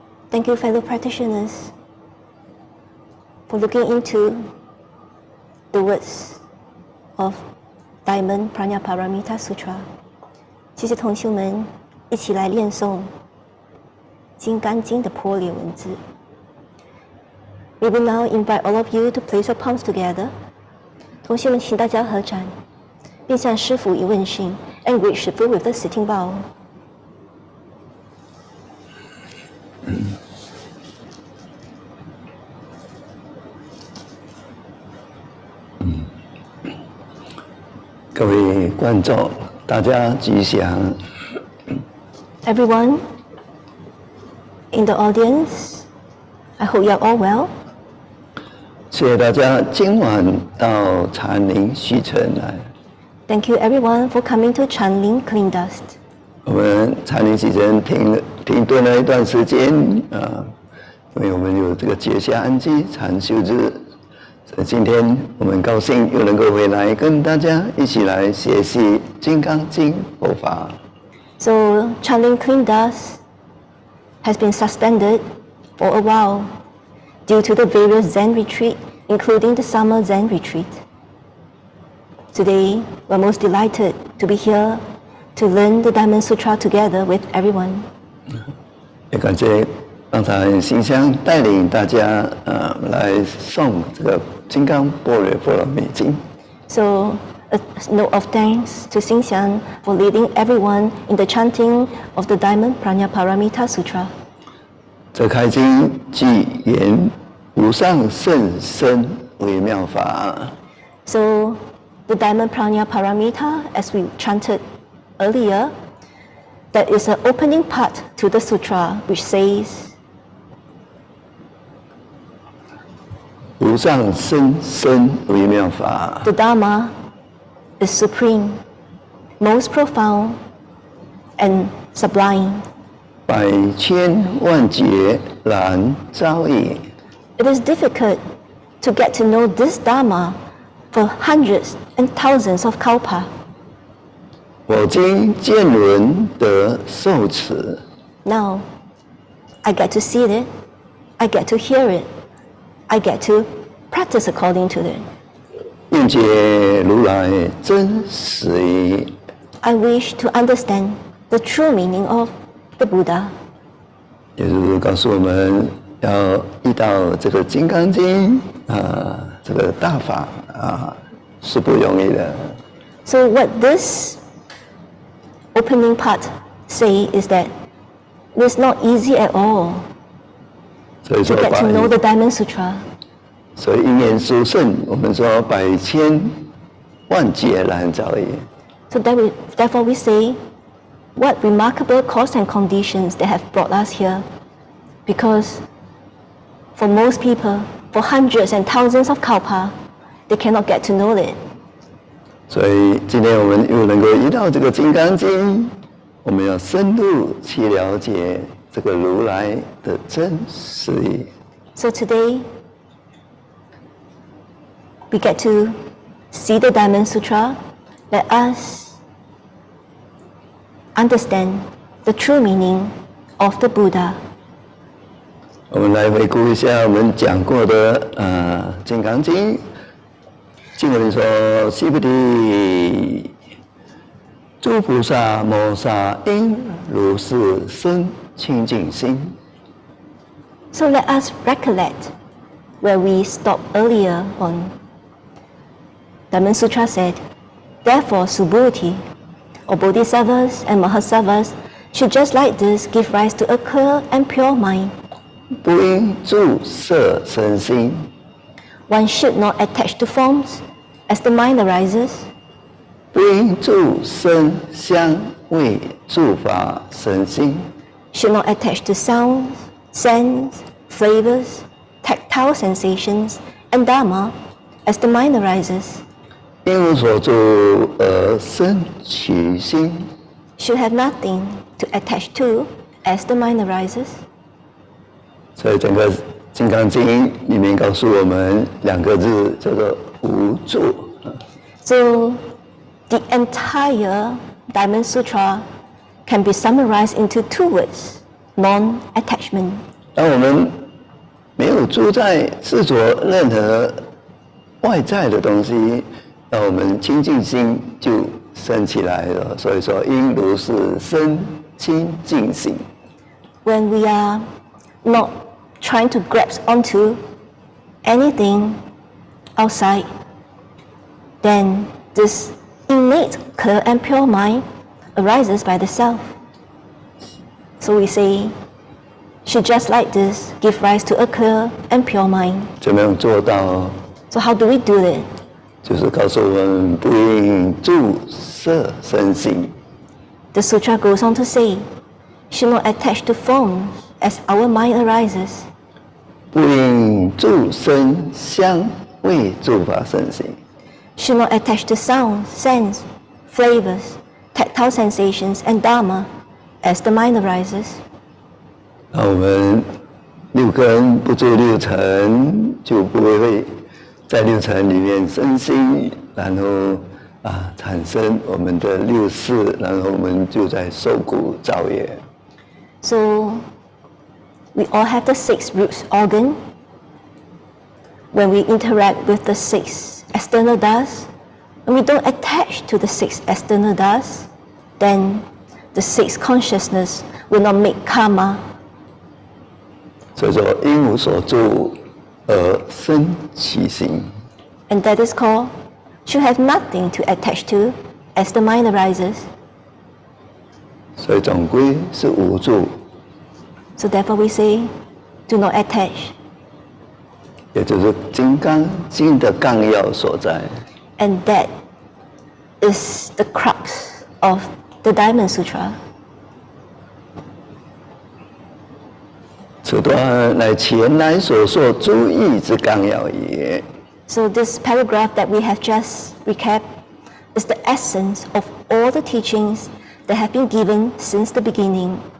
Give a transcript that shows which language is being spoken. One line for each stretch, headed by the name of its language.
English: Thank you, fellow practitioners, for looking into the words of Diamond Prajnaparamita Sutra.
Chinese: 谢谢同修们一起来练诵《金刚经》的般若文字。
English: We will now invite all of you to place your palms together.
Chinese: 同修们，请大家合掌，并向师父以问讯
English: and greet 师父 with the sitting bow.
Chinese: 各位观众，大家吉祥。
English: Everyone in the audience, I hope you are all well.
Chinese: 谢谢大家今晚到禅林西城来。
English: Thank you everyone for coming to Chanling Clean Dust.
Chinese: 我们禅林西城停顿了一段时间因为我们有这个结夏安居禅修日。今天我们高兴又能够回来跟大家一起来学习《金刚经》佛法。
English: So Chanling Clean Dust has been suspended for a while due to the various Zen retreat, including the summer Zen retreat. Today, we're most delighted to be here to learn the Diamond Sutra together with everyone.
Chinese: 也感谢刚才馨香带领大家来诵这个《金刚般若波罗蜜经》。
English: So, a note of thanks to Xingxiang for leading everyone in the chanting of the Diamond Prajnaparamita Sutra.
Chinese: 这开经即言无上甚深微妙法。
English: So, the Diamond Prajnaparamita, as we chanted earlier, that is an opening part to the sutra which says,
Chinese: 无上甚深微妙法。
English: the Dharma is supreme, most profound, and sublime.
Chinese: 百千万劫难遭遇，
English: It is difficult to get to know this Dharma for hundreds and thousands of kalpa.
Chinese: 我今见闻得受持，
English: Now, I get to see it, I get to hear it, I get to practice according to it.
Chinese: 愿解如来真实义。
English: I wish to understand the true meaning of the Buddha.
Chinese: 也就是告诉我们要遇到这个《金刚经》这个大法是不容易的。
English: So what this opening part say is that it's not easy at all
Chinese: 所以
English: to
Chinese: 说
English: get to know the Diamond Sutra.
Chinese: 所以因缘殊胜，我们说百千万劫难遭遇。
English: So therefore we say, what remarkable cause and conditions that have brought us here. Because for most people, for hundreds and thousands of kalpa, they cannot get to know it.
Chinese: 所以今天我们又能够遇到这个《金刚经》，我们要深入去了解这个如来的真实义。
English: So today, we get to see the Diamond Sutra. Let us understand the true meaning of the Buddha.
Chinese: 我们来回顾一下我们讲过的《金刚经》经文说：“须菩提，诸菩萨摩萨应如是生清净心。”
English: So let us recollect where we stopped earlier on. Diamond Sutra said, therefore Subhuti, or Bodhisattvas and Mahasattvas, should just like this give rise to a clear and pure mind.
Chinese: 不应住色生心，
English: One should not attach to forms as the mind arises.
Chinese: 不应住声香味触法生心，
English: Should not attach to sounds, scents, flavors, tactile sensations, and Dharma as the mind arises.
Chinese: 因无所住而生其心。
English: Should have nothing to attach to as the mind arises.
Chinese: 所以整个《金刚经》里面告诉我们两个字，叫做无住。
English: So the entire Diamond Sutra can be summarized into two words, non-attachment.
Chinese: 当我们没有住在执着任何外在的东西，那我们清净心就升起来了。所以说，应如是生清净心。
English: When we are not trying to grasp onto anything outside, then this innate, clear and pure mind arises by the self. So we say, should just like this give rise to a clear and pure mind.
Chinese: 怎么样做到？
English: So how do we do it?
Chinese: 就是告诉我们不应住色生心。
English: The sutra goes on to say, should not attach to forms as our mind arises.
Chinese: 不应住声香味触法生心。
English: Should not attach to sounds, scents, flavors, tactile sensations, and Dharma as the mind arises.
Chinese: 那我们六根不住六尘，就不会在六尘里面生心，然后产生我们的六识，然后我们就在受苦造业。
English: So we all have the six roots organ. When we interact with the six external dust, and we don't attach to the six external dust, then the six consciousness will not make karma.
Chinese: 所以说，因无所住而生其心。
English: And that is called, should have nothing to attach to as the mind arises.
Chinese: 所以总归是无住，
English: So therefore we say, do not attach.
Chinese: 也就是《金刚经》的纲要所在。
English: And that is the crux of the Diamond Sutra.
Chinese: 此段乃前来所说诸义之纲要也。
English: So this paragraph that we have just recapped is the essence of all the teachings that have been given since the beginning.